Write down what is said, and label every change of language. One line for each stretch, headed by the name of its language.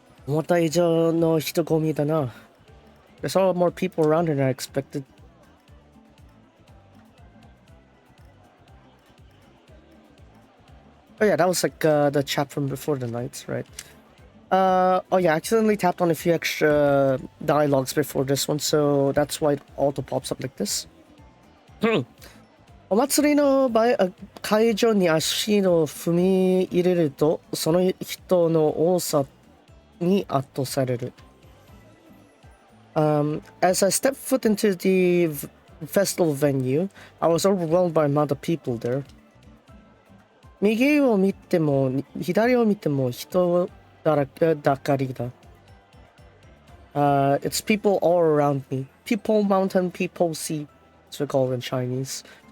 Japanese: また以上の人混みだな.
English: There's a lot more people around here than I expected. Oh yeah, that was like the chat from before the night, right? Oh yeah, I accidentally tapped on a few extra dialogues before this one, so that's why it auto pops up like this.
Japanese: お祭りの会場に足を踏み入れると、その人の多さに圧倒される。
English: As I stepped foot into the festival venue, I was overwhelmed by the amount of people there.
Japanese: 右を見ても左を見ても人だかりだ。
English: It's people all around me. People mountain, people sea. That's what we call it in Chinese.